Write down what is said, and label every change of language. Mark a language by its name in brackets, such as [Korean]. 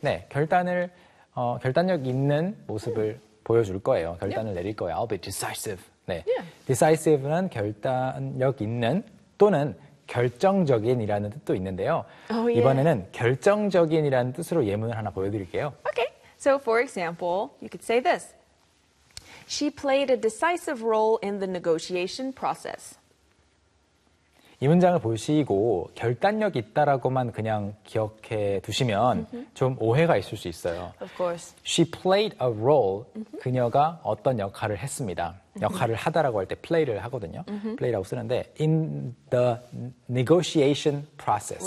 [Korean] 네, 결단을 결단력 있는 모습을 보여줄 거예요. 결단을 yep. 내릴 거예요. [English] I'll be decisive. [Korean] 네. Yeah. Decisive는 결단력 있는 또는 결정적인이라는 뜻도 있는데요. Oh, yeah. 이번에는 결정적인이라는 뜻으로 예문을 하나 보여드릴게요. [English] Okay. So for example, you could say this. She played a decisive role in the negotiation process. [Korean] 이 문장을 보시고 결단력 있다라고만 그냥 기억해 두시면 mm-hmm. 좀 오해가 있을 수 있어요. [English] Of course. She played a role. Mm-hmm. [Korean] 그녀가 어떤 역할을 했습니다. 역할을 하다라고 할 때 play를 하거든요. Mm-hmm. play라고 쓰는데 [English] in the negotiation process.